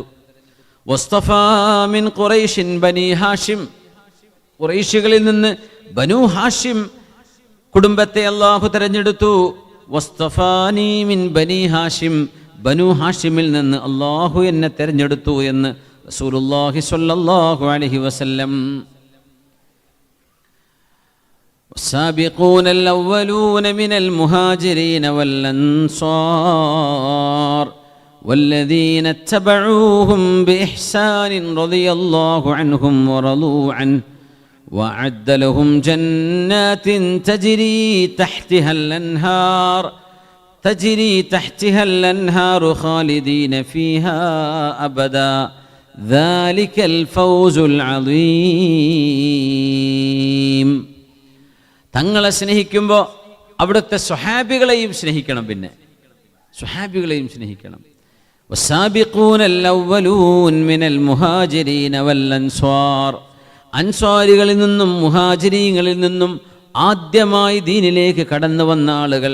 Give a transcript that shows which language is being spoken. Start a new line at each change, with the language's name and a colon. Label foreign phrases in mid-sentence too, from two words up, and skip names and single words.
Arabic: واصطفى من قريش بني هاشم,
Malayalam: ഖുറൈശികളിൽ നിന്ന് ബനു ഹാഷിം കുടുംബത്തെ അല്ലാഹു തിരഞ്ഞെടുത്തു.
Arabic: واصطفاني من بني هاشم,
Malayalam: ബനു ഹാഷിമിൽ നിന്ന് അല്ലാഹു എന്നെ തിരഞ്ഞെടുത്തു എന്ന്
Arabic: رسول الله صلى الله عليه وسلم. والسابقون الأولون من المهاجرين والأنصار والذين اتبعوهم بإحسان رضي الله عنهم ورضوا عنه وأعد لهم جنات تجري تحتها الأنهار خالدين فيها أبدا ذلك الفوز العظيم.
Malayalam: തങ്ങളെ സ്നേഹിക്കുമ്പോൾ അവിടുത്തെ സ്വഹാബികളെയും സ്നേഹിക്കണം. പിന്നെ സ്വഹാബികളെയും സ്നേഹിക്കണം.
Arabic: والسابقون الأولون من المهاجرين والأنصار,
Malayalam: അൻസ്വാരികളിൽ നിന്നും മുഹാജിരീങ്ങളിൽ നിന്നും ആദ്യമായി ദീനിലേക്ക് കടന്നു വന്ന ആളുകൾ.